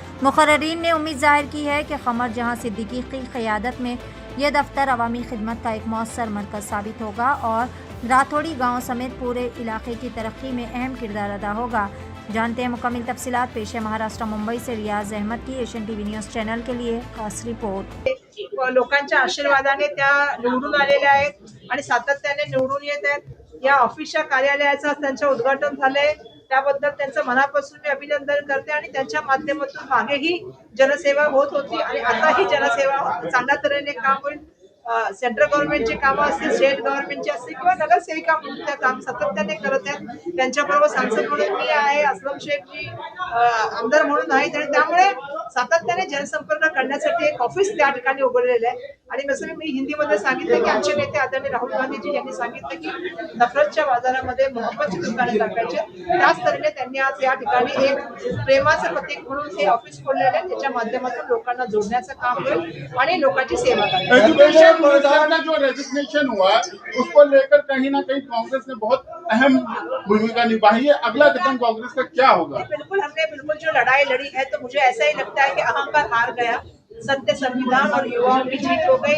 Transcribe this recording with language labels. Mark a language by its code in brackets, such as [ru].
[hi] मुक़र्ररीन ने उम्मीद ज़ाहिर की है कि कमर जहां सिद्दीकी की क़यादत में यह दफ्तर अवामी खिदमत का एक मौसर मरकज़ साबित होगा और राथोड़ी गाँव समेत पूरे इलाके की तरक्की में अहम किरदार अदा होगा। जानते हैं मुकम्मल तफसीलात, पेश है महाराष्ट्र मुंबई से रियाज अहमद की एशियन टीवी न्यूज़ चॅनल के लिए खास रिपोर्ट। [mr] लोकांच्या आशीर्वादाने त्या निवडून आलेल्या आहेत आणि सातत्याने निवडून येत आहेत। या ऑफिसच्या कार्यालयाचं त्यांचं उद्घाटन झालंय, त्याबद्दल त्यांचं मनापासून मी अभिनंदन करते आणि त्यांच्या माध्यमातून मागेही जनसेवा होत होती आणि आताही जनसेवा चांगल्या तऱ्हेने काम होईल। सेंट्रल गव्हर्नमेंटचे काम असतील, स्टेट गव्हर्नमेंटचे असतील किंवा नगरसेविका म्हणून काम सातत्याने करत आहेत। त्यांच्याबरोबर सांसद म्हणून मी आहे, असलम शेखजी आमदार म्हणून आहेत आणि त्यामुळे सातत्याने जनसंपर्क करण्यासाठी एक ऑफिस त्या ठिकाणी उघडलेलं आहे। आणि जसं मी हिंदीमध्ये सांगितलं की आमचे नेते आदरणीय राहुल गांधीजी यांनी सांगितलं की नफरतच्या बाजारामध्ये मोहब्बतची दुकाने टाकायचे, त्याच तऱ्हेने त्यांनी आज या ठिकाणी एक प्रेमाचं प्रतीक म्हणून हे ऑफिस खोललेलं आहे। त्याच्या माध्यमातून लोकांना जोडण्याचं काम होईल आणि लोकांची सेवा करायची। [hi] एजुकेशन मिनिस्टर का जो रेजिग्नेशन हुआ उसको लेकर कहीं ना कहीं कांग्रेस ने बहुत अहम भूमिका निभाई है। अगला कदम कांग्रेस का क्या होगा? बिल्कुल, हमने बिल्कुल जो लड़ाई लड़ी है, तो मुझे ऐसा ही लगता है कि अहंकार हार गया, सत्य, संविधान और युवाओं की जीत हो गई।